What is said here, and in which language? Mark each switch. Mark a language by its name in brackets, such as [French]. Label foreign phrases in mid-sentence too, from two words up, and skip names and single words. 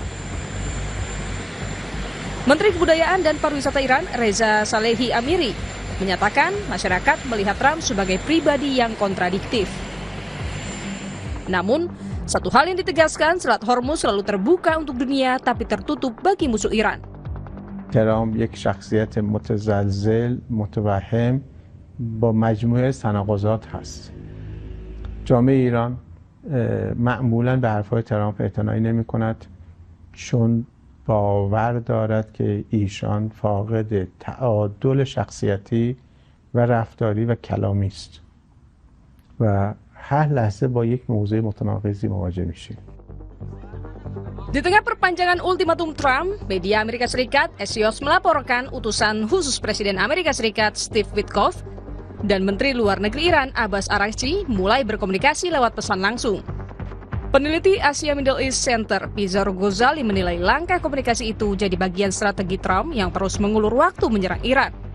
[Indonesian] Menteri Kebudayaan dan Pariwisata Iran, Reza Salehi Amiri, menyatakan masyarakat melihat Trump sebagai pribadi yang kontradiktif. Namun, satu hal yang ditegaskan, Selat Hormuz selalu terbuka untuk dunia tapi tertutup bagi musuh Iran. [Persian] ترامپ یک شخصیت متزلزل متوهم با مجموعه تناقضات هست. جامعه ایران معمولاً به حرفهای ترامپ اعتنایی نمی‌کند چون باور دارد که ایشان فاقد تعادل شخصیتی و رفتاری و کلامی است و هر لحظه با یک موضوع متناقضی مواجه میشیم. [Indonesian] Di tengah perpanjangan ultimatum Trump, media Amerika Serikat Axios melaporkan utusan khusus Presiden Amerika Serikat Steve Witkoff dan Menteri Luar Negeri Iran Abbas Araghchi mulai berkomunikasi lewat pesan langsung. Peneliti Asia Middle East Center, Pizar Ghazali menilai langkah komunikasi itu jadi bagian strategi Trump yang terus mengulur waktu menyerang Iran.